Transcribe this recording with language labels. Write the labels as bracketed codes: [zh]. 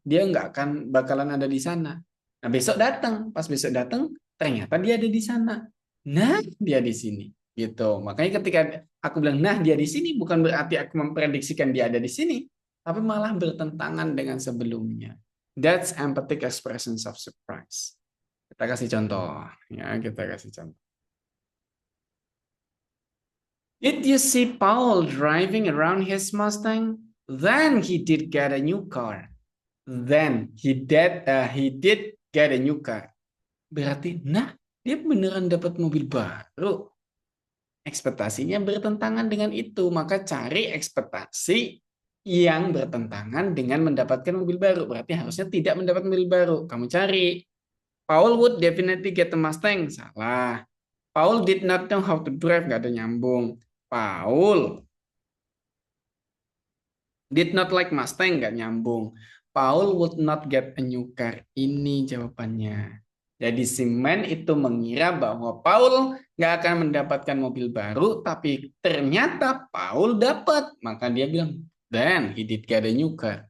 [id] Dia nggak akan bakalan ada di sana. Nah, besok datang. Pas besok datang, ternyata dia ada di sana. Nah, dia di sini. Gitu. Makanya ketika aku bilang, nah, dia di sini, bukan berarti aku memprediksikan dia ada di sini, tapi malah bertentangan dengan sebelumnya. [en] That's emphatic expressions of surprise. [id] Kita kasih contoh. Ya, kita kasih contoh. [en] Did you see Paul driving around his Mustang? Then he did get a new car. Then he did get a new car. [id] Berarti, nah, dia beneran dapat mobil baru. Ekspektasinya bertentangan dengan itu, maka cari ekspektasi yang bertentangan dengan mendapatkan mobil baru. Berarti harusnya tidak mendapat mobil baru. Kamu cari. [en] Paul would definitely get a Mustang. [id] Salah. [en] Paul did not know how to drive. [id] Nggak ada nyambung. [en] Paul did not like Mustang, [id] nggak nyambung. [en] Paul would not get a new car. [id] Ini jawabannya. Jadi si man itu mengira bahwa Paul nggak akan mendapatkan mobil baru, tapi ternyata Paul dapat. Maka dia bilang, [en] then he did get a new car.